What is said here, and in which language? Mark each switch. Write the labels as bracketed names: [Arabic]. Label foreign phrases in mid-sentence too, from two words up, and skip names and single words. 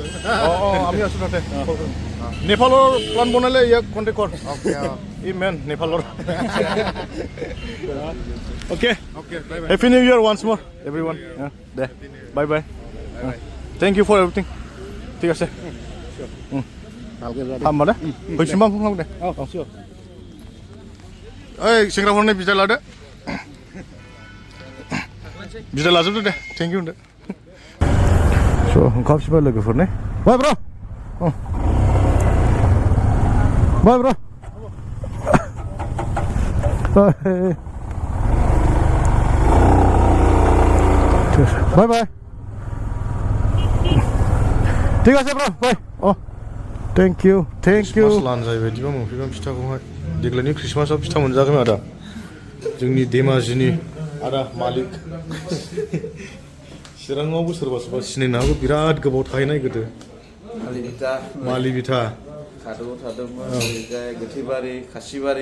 [Assamese] আমি আছোঁ তাতে নেপালৰ প্লান বনালে ইয়াক কণ্টেক্ট কৰ ই মেন নেপালৰ অ'কে [English] Happy New Year once more every one the bye bye thank you for everything [Assamese] ঠিক আছে [Bodo] हामबा दे बैसिम फन खालाम दे ओइ सेंग्राफोरनो बिदाय लादो बिदाय लाजोबदो दे [English] thank you [Bodo] होनदो स' ओंखाम सिबाय लोगोफोरनो [English] bye bro bye bro bye bye [Assamese] ঠিক আছে [English] bro bye [Bodo] अ [English] Thank you. [Bodo] Christmas लानजाय बायदिबा मोनफैबाय फिथाखौहाय देग्लायनि ख्रिस्टमासाव फिथा मोनजागोन आदा जोंनि धेमाजिनि आदा मालिक चिराङावबो सोरबा सोरबा सिनायनो हागौ बिराद गोबाव थाहैनाय गोदो मालि बिथा खादौ थादोंमोन ओरैजाय गोथैबारि खासिबारि